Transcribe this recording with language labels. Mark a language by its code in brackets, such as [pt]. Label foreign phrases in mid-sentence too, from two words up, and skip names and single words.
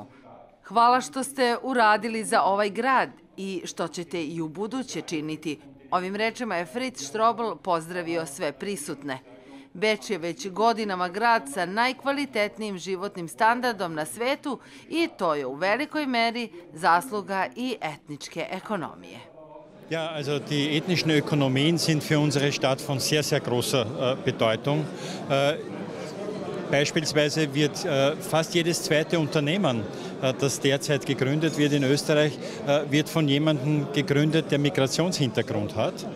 [sr] Hvala što ste uradili za ovaj grad i što ćete i u buduće činiti. Ovim rečima je Fritz Strobl pozdravio sve prisutne. Beč je već godinama grad sa najkvalitetnijim životnim standardom na svetu i to je u velikoj meri zasluga i etničke ekonomije. [de] Ja, also die ethnischen Ökonomien sind für unsere Stadt von sehr, sehr großer Bedeutung. Beispielsweise wird fast jedes zweite Unternehmen, das derzeit gegründet wird in Österreich, wird von jemandem gegründet, der Migrationshintergrund hat.